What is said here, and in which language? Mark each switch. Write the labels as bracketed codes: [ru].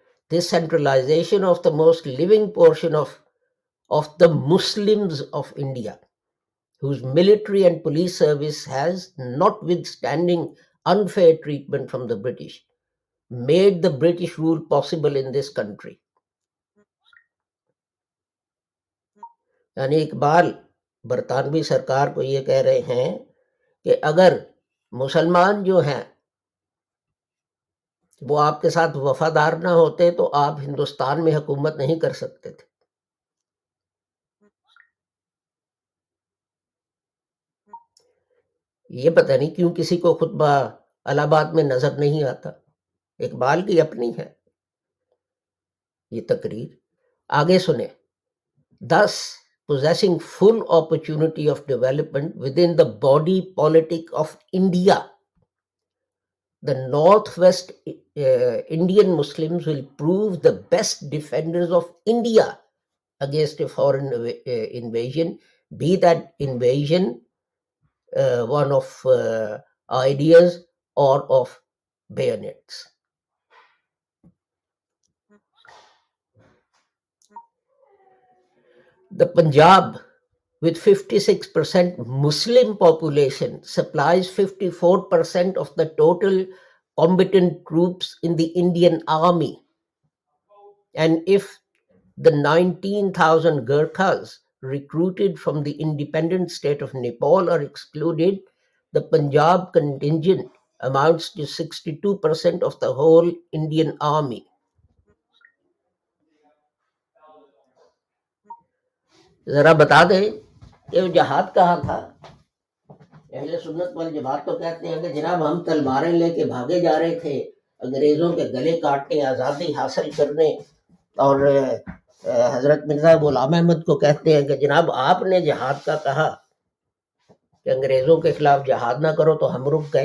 [en] This centralization of the most living portion of the Muslims of India, whose military and police service has, notwithstanding unfair treatment from the British, made the British rule possible in this country. [ur] یعنی اقبال برطانوی سرکار کو یہ کہہ رہے ہیں کہ اگر مسلمان جو ہیں وہ آپ کے ساتھ وفادار نہ ہوتے تو آپ ہندوستان میں حکومت نہیں کر سکتے تھے. یہ پتہ نہیں کیوں کسی کو خطبہ الہ آباد میں نظر نہیں آتا، اقبال کی اپنی ہے یہ تقریر. آگے سنیں، [en] thus possessing full opportunity of development within the body politic of India, the Northwest Indian Muslims will prove the best defenders of India against a foreign invasion, be that invasion one of ideas or of bayonets. The Punjab, with 56% Muslim population, supplies 54% of the total combatant troops in the Indian army. And if the 19,000 Gurkhas recruited from the independent state of Nepal are excluded, the Punjab contingent amounts to 62% of the whole Indian army. [ur] ذرا بتا دیں کہ وہ جہاد کہاں تھا؟ اہل سنت والجماعت تو کہتے ہیں کہ جناب ہم تلواریں لے کے بھاگے جا رہے تھے انگریزوں کے گلے کاٹنے، آزادی حاصل کرنے، اور حضرت مرزا غلام احمد کو کہتے ہیں کہ جناب آپ نے جہاد کا کہا کہ انگریزوں کے خلاف جہاد نہ کرو تو ہم رک گئے.